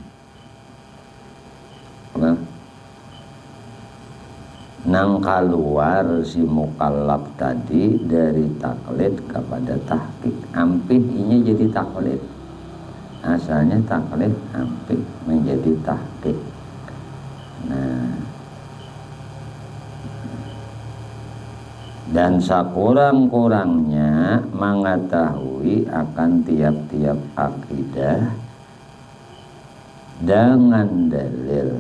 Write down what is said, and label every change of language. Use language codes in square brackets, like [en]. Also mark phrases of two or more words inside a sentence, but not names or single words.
[id] Nah, nang keluar si mukallaf tadi dari taklid kepada tahqiq, ampih ini jadi taklid. Asalnya taklid ampih menjadi tahqiq. Nah, dan sakurang-kurangnya mengetahui akan tiap-tiap akidah dengan dalil.